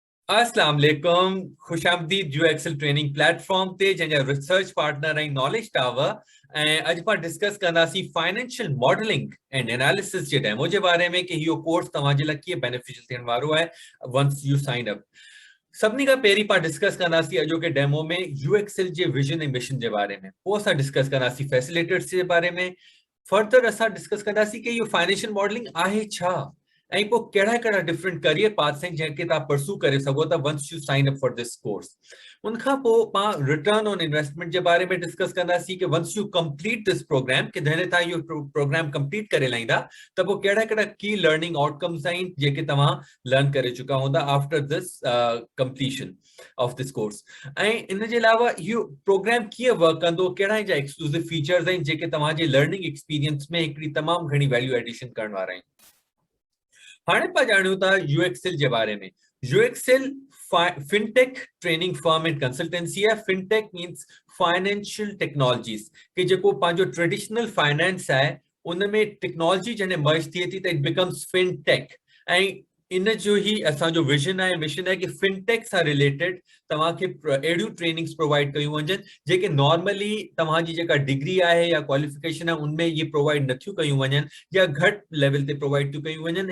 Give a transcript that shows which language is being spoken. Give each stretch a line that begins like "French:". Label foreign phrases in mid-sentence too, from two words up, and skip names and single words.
Arabic: السلام عليكم,
Sindhi: खुशामदीद जो
English: Excel training platform
Sindhi: ते जंहिंजा रिसर्च पार्टनर ऐं नॉलेज टावर ऐं अॼु पाण डिस्कस कंदासीं
English: financial modeling and analysis
Sindhi: जे डेमो जे बारे में कि इहो कोर्स तव्हांजे लाइ कीअं बेनिफिशियल थियण वारो आहे
English: once you sign up.
Sindhi: सभिनी खां पहिरीं पाण डिस्कस कंदासीं अॼोके डेमो में यूएक्सेल जे विजन ऐं मिशन जे बारे में, पोइ असां डिस्कस कंदासीं फैसिलिटेटर्स जे बारे में, फर्दर असां डिस्कस कंदासीं कि इहो
English: financial modeling
Sindhi: आहे छा ऐं पोइ कहिड़ा कहिड़ा डिफरेंट
English: career paths
Sindhi: आहिनि जंहिंखे तव्हां परसू करे सघो था
English: once you sign up for this course.
Sindhi: उनखां पोइ पाण
English: return on investment
Sindhi: जे बारे में डिस्कस कंदासीं कि
English: once you complete this program
Sindhi: कि जॾहिं तव्हां इहो प्रोग्राम कंप्लीट करे लाहींदा त पोइ कहिड़ा कहिड़ा
English: key learning outcomes
Sindhi: आहिनि जेके तव्हां लर्न करे चुका हूंदा
English: after this completion of this course.
Sindhi: ऐं इन जे अलावा इहो प्रोग्राम कीअं वर्क कंदो, कहिड़ा जा
English: exclusive features
Sindhi: आहिनि जेके तव्हांजे
English: learning experience
Sindhi: में हिकिड़ी तमामु घणी
English: value addition
Sindhi: करण वारा आहिनि। हाणे पाण ॼाणूं था यूएक्सेल जे बारे में। यूएक्सेल
English: fintech training firm and consultancy
Sindhi: आहे।
English: fintech means financial technologies
Sindhi: कि जेको पंहिंजो
English: traditional finance
Sindhi: आहे उन में टेक्नोलॉजी जॾहिं मर्ज थिए थी त
English: it becomes fintech.
Sindhi: ऐं इन जो ही असांजो विजन आहे, मिशन आहे कि फिनटेक सां रिलेटेड तव्हांखे अहिड़ियूं ट्रेनिंग्स प्रोवाइड कयूं वञनि जेके नॉर्मली तव्हांजी जेका डिग्री आहे या क्वालिफिकेशन आहे उनमें इहे प्रोवाइड नथियूं कयूं वञनि या घटि लेवल ते प्रोवाइड थियूं कयूं वञनि।